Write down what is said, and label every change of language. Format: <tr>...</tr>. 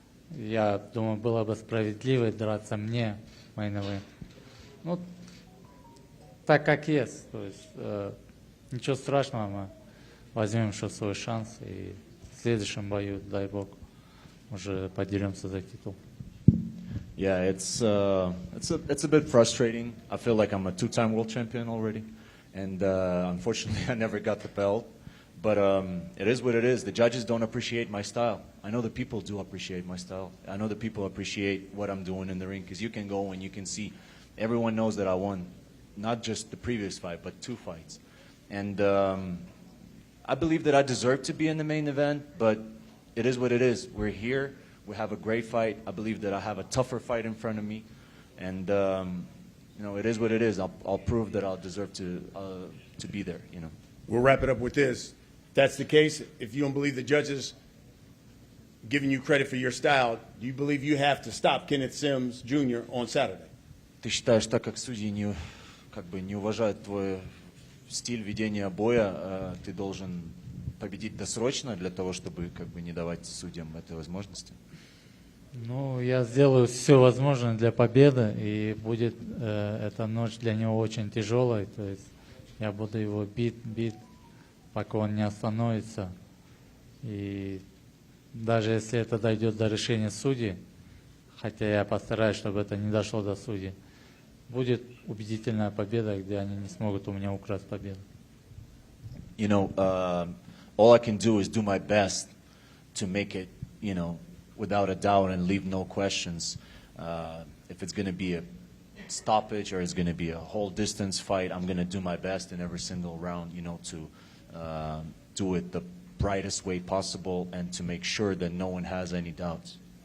<ru>Я думаю, было бы справедливо драться мне, мейн-эвент. Ну, так как есть. То есть, ничего страшного, мы возьмем еще свой шанс, и в следующем бою, дай бог, уже подеремся за титул.</ru> <en>Yeah, it's a bit frustrating. I feel like I'm a 2-time world champion already, and unfortunately I never got the belt. But it is what it is. The judges don't appreciate my style. I know the people do appreciate my style. I know the people appreciate what I'm doing in the ring, because you can go and you can see, everyone knows that I won, not just the previous fight, but 2 fights. And I believe that I deserve to be in the main event, but it is what it is. We're here. We have a great fight. I believe that I have a tougher fight in front of me. And, you know, it is what it is. I'll prove that I'll deserve to be there, you know. We'll wrap it up with this. If that's the case, if you don't believe the judges giving you credit for your style, do you believe you have to stop Kenneth Sims Jr. on Saturday?</en> <ru>Ты считаешь, так как судьи не уважают твой стиль ведения боя, ты должен победить досрочно для того, чтобы не давать судьям этой возможности? Ну, я сделаю все возможное для победы, и будет эта ночь для него очень тяжелой. То есть я буду его бить, пока он не остановится. И даже если это дойдет до решения судей, хотя я постараюсь, чтобы это не дошло до судей, будет убедительная победа, где они не смогут у меня украсть победу.</ru> <en>You know, all I can do is do my best to make it, you know, without a doubt and leave no questions. If it's going to be a stoppage or it's going to be a whole distance fight, I'm going to do my best in every single round, you know, to do it the brightest way possible and to make sure that no one has any doubts.</en>